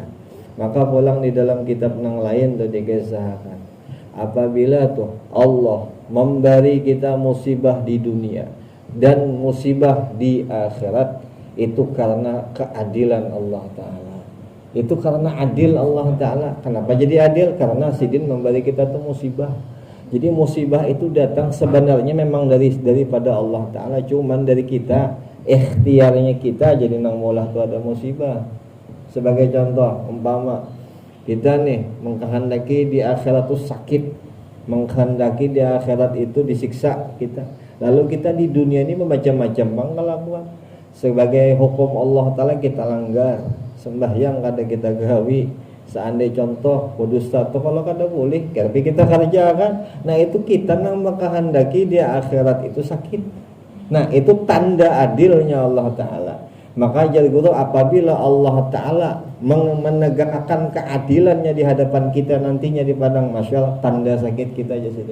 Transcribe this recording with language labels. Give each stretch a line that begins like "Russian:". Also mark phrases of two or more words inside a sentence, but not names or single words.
Banjar: Maka pulang di dalam kitab yang lain tuh dikisahkan, apabila tuh Allah memberi kita musibah di dunia dan musibah di akhirat, itu karena keadilan Allah Ta'ala. Itu karena adil Allah Ta'ala. Kenapa jadi adil? Karena sidin memberi kita tuh musibah. Jadi musibah itu datang sebenarnya memang daripada Allah Ta'ala, cuman dari kita, ikhtiarnya kita jadi nang mulah tuh ada musibah. Sebagai contoh, umpama kita nih mengkehendaki di akhirat itu sakit, mengkehendaki di akhirat itu disiksa kita. Lalu kita di dunia ini macam-macam kelakuan. Sebagai hukum Allah Ta'ala kita langgar. Sembahyang kada kita gawi. Seandai contoh kudus satu kalau kada boleh, tapi kita kerjakan. Nah itu kita nang mengkehendaki di akhirat itu sakit. Nah itu tanda adilnya Allah Ta'ala. Maka jadi guru, apabila Allah Ta'ala menegakkan keadilannya di hadapan kita nantinya di padang mahsyar, tanda sakit kita aja situ.